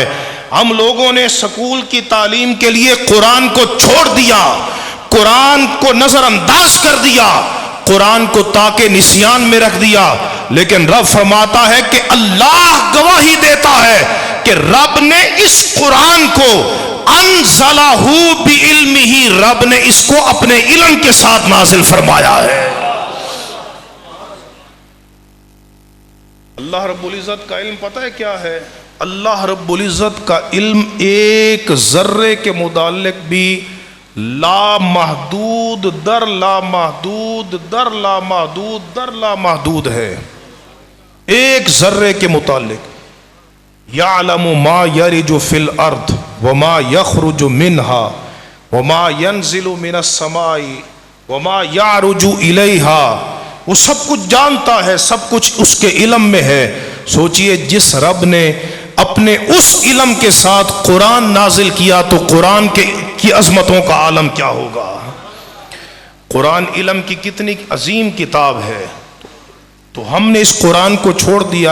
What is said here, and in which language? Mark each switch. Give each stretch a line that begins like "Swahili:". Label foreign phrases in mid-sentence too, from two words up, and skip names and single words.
Urdu: ہم لوگوں نے سکول کی تعلیم کے لیے قرآن کو چھوڑ دیا، قرآن کو نظر انداز کر دیا، قرآن کو تاکہ نسیان میں رکھ دیا، لیکن رب فرماتا ہے کہ اللہ گواہی دیتا ہے کہ رب نے اس قرآن کو
Arabic: انزلہ بعلمہ،
Urdu: رب نے اس کو اپنے علم کے ساتھ نازل فرمایا ہے۔ اللہ رب العزت کا علم پتہ ہے کیا ہے؟ اللہ رب العزت کا علم ایک ذرے کے متعلق بھی لا محدود در لا محدود در لا محدود در لا محدود ہے۔ ایک ذرے کے متعلق
Arabic: یعلم ما یرج فی الارض وما یخرج منہا وما ینزل من السماء وما یعرج الیہا،
Urdu: وہ سب کچھ جانتا ہے، سب کچھ اس کے علم میں ہے۔ سوچئے جس رب نے اپنے اس علم کے ساتھ قرآن نازل کیا تو قرآن کی عظمتوں کا عالم کیا ہوگا؟ قرآن علم کی کتنی عظیم کتاب ہے، تو ہم نے اس قرآن کو چھوڑ دیا۔